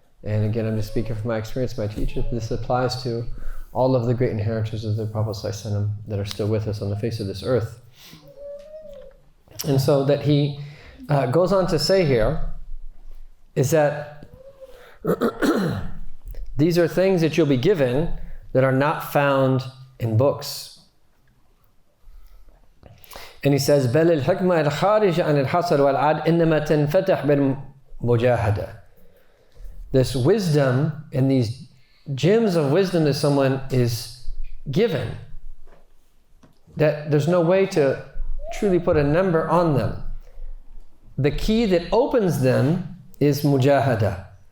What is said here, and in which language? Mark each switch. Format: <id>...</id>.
<en>And again, I'm just speaking from my experience, my teacher. This applies to all of the great inheritors of the Prophet ﷺ that are still with us on the face of this earth. And so that he goes on to say here is that these are things that you'll be given that are not found in books. And he says,</en> <ar>بل الحكمة الخارجة عن الحصر والعد إنما تنفتح بالمجاهدة.</ar> <en>This wisdom and these gems of wisdom that someone is given, that there's no way to truly put a number on them. The key that opens them is mujahada,</en>